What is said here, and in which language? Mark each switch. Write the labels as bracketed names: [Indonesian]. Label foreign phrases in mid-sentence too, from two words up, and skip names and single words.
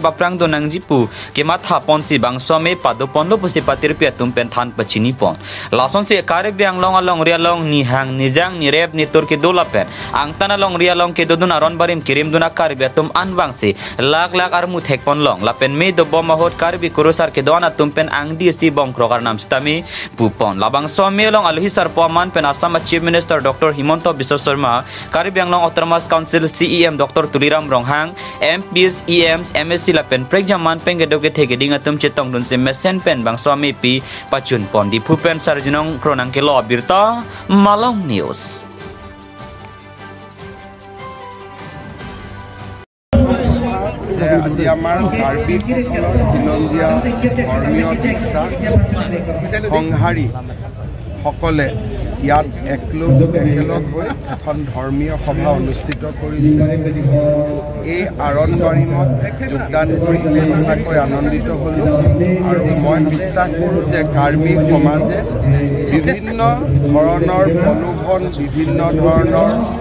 [Karbi] paprang do nangji pu ke matha ponsi bangso me pado ponlo pusi patir pia tumpen than pachini pon lason se Karbi anglong along rialong ni hang Nijang ni rep ni turki dula pen ang tanalong rialong ke dudun Aronbarim kirim duna Karbi tum anbangsi lag armu thek pon long lapen me do bom hot Karbi kurusar ke dona tum pen ang dc bom krokar nam stami pupon labang so me long alhisar poman pen Assam [English] Chief Minister [Karbi] Dr. Himonto Biswa Sharma Karbi anglong Autonomous Council CEM Dr. Tuliram Ronghang MPs EMs MSC lapen prekjaman pen gedoge thege dinga tum chetong dun se mesen pen bang so Ameipi pachun pon di pupen sarjunong kronang ke lo birta malong News. [Assamese] আজি আমাৰ কাৰ্বি দিনন্দীয়া ধৰ্মীয় বিশ্বাস সংহাৰী সকলে ইয়াত একেলগ হৈ এখন ধৰ্মীয় সভা অনুষ্ঠিত কৰিছে এই আৰণবাৰিমত যোগদান কৰি সঁচাকৈ আনন্দিত হ'লো আৰু মই বিশ্বাস কৰোঁ যে কাৰ্বি সমাজে বিভিন্ন ধৰণৰ প্ৰলোভন বিভিন্ন ধৰণৰ